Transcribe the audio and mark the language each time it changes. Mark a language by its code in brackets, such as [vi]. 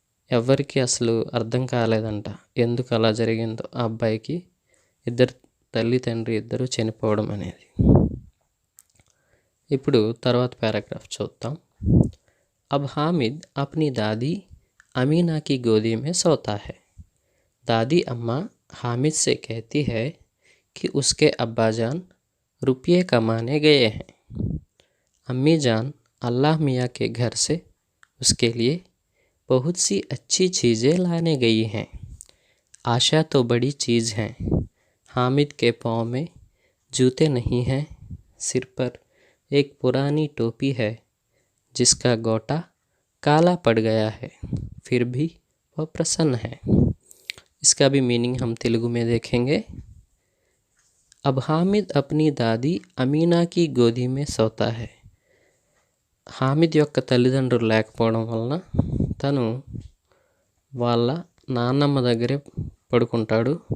[te] ఎవ్వరికీ అసలు అర్థం కాలేదంట ఎందుకు అలా జరిగిందో. ఆ అబ్బాయికి తల్లి తండ్రి ఇద్దరు చనిపోవడం అనేది. ఇప్పుడు తర్వాత पैराग्राफ చూద్దాం. [hi] अब हामिद अपनी दादी अमीना की गोदी में सोता है. दादी अम्मा हामिद से कहती है कि उसके अब्बा जान रुपये कमाने गए हैं. अम्मी जान अल्लाह मियाँ के घर से उसके लिए बहुत सी अच्छी चीज़ें लाने गई हैं. आशा तो बड़ी चीज़ है. हामिद के पाँव में जूते नहीं हैं. सिर पर एक पुरानी टोपी है जिसका गोटा काला पड़ गया है, फिर भी वह प्रसन्न है. इसका भी मीनिंग हम तेलुगु में देखेंगे. अब हामिद अपनी दादी अमीना की गोदी में सोता है. [te] హామిద్ యొక్క తల్లిదండ్రులు లేకపోవడం వలన తను వాళ్ళ నాన్నమ్మ దగ్గరే ఉంటాడు.